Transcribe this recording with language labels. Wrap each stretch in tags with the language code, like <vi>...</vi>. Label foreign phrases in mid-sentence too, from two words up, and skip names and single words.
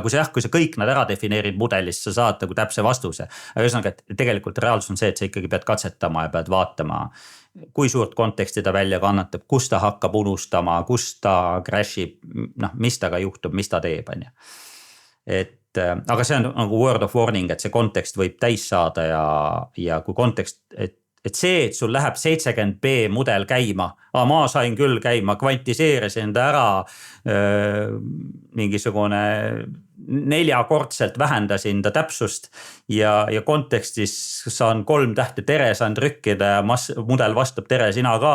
<et>Kui sa kõik nad ära defineerid mudelist, sa saad nagu täpse vastuse. Aga ühesõnaga, et tegelikult reaalsus on see, et sa ikkagi pead katsetama ja pead vaatama, kui suurt konteksti ta välja kannatab, kus ta hakkab unustama, kus ta crashib, mis taga juhtub, mis ta teeb. Aga see on nagu</et> <en>word of warning,</en> <et>et see kontekst võib täis saada ja kui kontekst, et see, et sul läheb 70B mudel käima, ma sain küll käima, kvantiseerisin ta ära, mingisugune 4-kordselt vähendasin ta täpsust ja kontekstis saan 3 tähte tere saan trükkida ja mudel vastab tere sina ka.</et>